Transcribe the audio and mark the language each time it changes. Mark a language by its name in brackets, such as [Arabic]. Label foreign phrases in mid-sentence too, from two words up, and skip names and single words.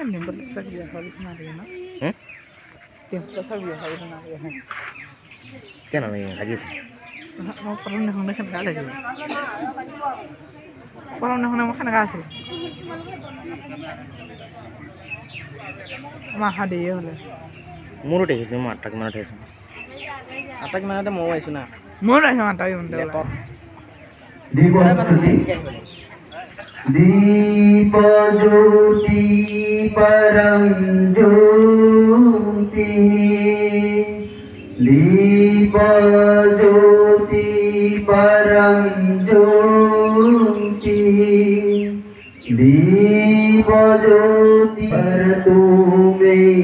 [Assamese] কেন লাগিয়েছে মোৰো দেখিছোঁ মই 8টা কিমানত আহিছোঁ 8টা কিমানতে ময়ো আহিছোঁ না মোৰ আহিছোঁ 8টা কিমানতে [Sanskrit] दीपज्योति परम ज्योति दीपज्योति परम ज्योति दीपज्योति परतु मे